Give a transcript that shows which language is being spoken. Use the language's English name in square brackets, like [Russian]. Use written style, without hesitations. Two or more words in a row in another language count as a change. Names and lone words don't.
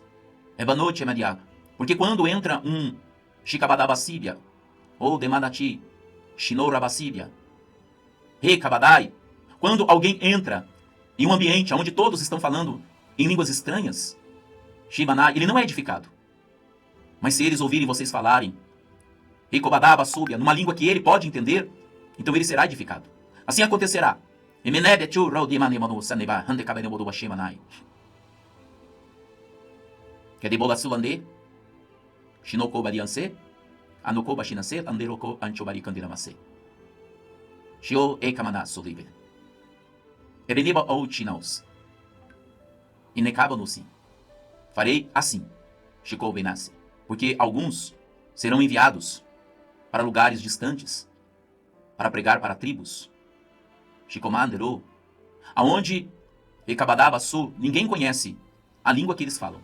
[Portuguese] Ebanote emediaga. Porque quando entra um Shikabadabasíbia, ou Demanati, Shinorabasíbia, Rekabadai, quando alguém entra em um ambiente onde todos estão falando em línguas estranhas, Shimanai, ele não é edificado. Mas se eles ouvirem vocês falarem Rekobadabasúbia, numa língua que ele pode entender, então ele será edificado. Assim acontecerá. Emenebetu Raudimanemanu Saneba, Handekabenemodu Shimanai. Kedebola Sulande, Shinoko Badianse, Anoko Bashinase, Anderoko Anchobari Kandiramase. Shio Ekamana Solibe. Ebeniba ou Chinaus. Inekabanusi. Farei assim, Shiko Benase. Porque alguns serão enviados para lugares distantes, para pregar para tribos. Shikomanderu. Aonde Ekabadabasu, ninguém conhece a língua que eles falam.